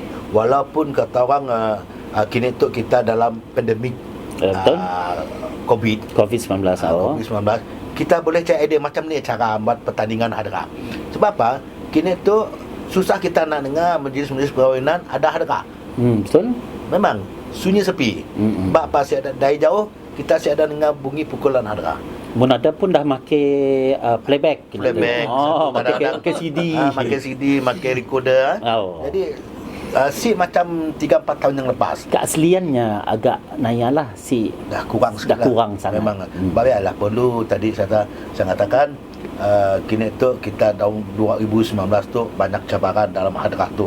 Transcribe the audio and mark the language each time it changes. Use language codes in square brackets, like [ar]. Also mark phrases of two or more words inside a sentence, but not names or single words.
[ms] Walaupun kata orang kini tu kita dalam pandemik COVID-19, kita boleh cari idea macam ni cara buat pertandingan hadrah. Sebab apa? Kini tu susah kita nak dengar majlis-majlis perkahwinan ada hadrah. Betul? Memang sunyi sepi. Sebab apa? Dari jauh kita ada dengar bunyi pukulan hadrah. Mun ada pun dah make playback. Make CD. Make CD, make recorder. Jadi si macam 3-4 tahun yang lepas. Keasliannya agak nayalah dah kurang sangat. Memang. Baiklah perlu tadi saya katakan kini tu kita tahun 2019 tu banyak cabaran dalam hadrah tu.